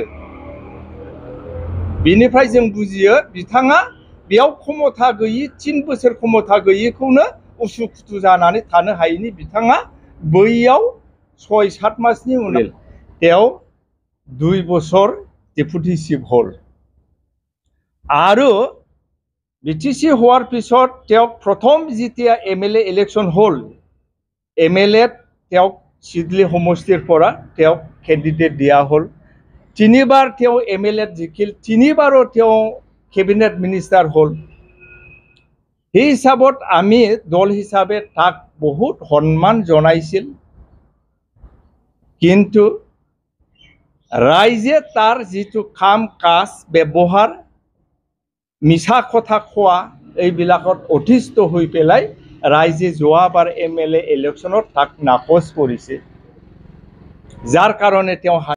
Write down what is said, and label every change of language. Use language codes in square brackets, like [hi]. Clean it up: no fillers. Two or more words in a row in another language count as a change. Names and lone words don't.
[brx] बिनिफ्राय जों बुजियो बिथाङा बेयाव क्षमता गैयि, 3 बोसोर क्षमता गैयिखौनो उसुखुथु जानानै थानो हायैनि बिथाङा बैयाव 6-7 मासनि उनाव बेयाव 2 बोसोर [en] deputy chief [brx] हल, आरो [as] BTC হোৱাৰ পিছত তেওঁক প্ৰথম যেতিয়া MLA ইলেকশ্যন হ'ল, MLA তেওঁক চিডলি সমষ্টিৰ পৰা তেওঁক কেণ্ডিডেট দিয়া হ'ল। 3 বাৰ তেওঁ MLA জিকিল, 3 বাৰো তেওঁ কেবিনেট মিনিষ্টাৰ হ'ল। সেই হিচাপত আমি দল হিচাপে তাক বহুত সন্মান জনাইছিল, কিন্তু ৰাইজে তাৰ যিটো কাম কাজ ব্যৱহাৰ মিছা কথা কোৱা এইবিলাকত অতিষ্ঠ হৈ পেলাই ৰাইজে যোৱাবাৰ MLA ইলেকশ্যনত তাক নাকচ কৰিছে, যাৰ কাৰণে তেওঁ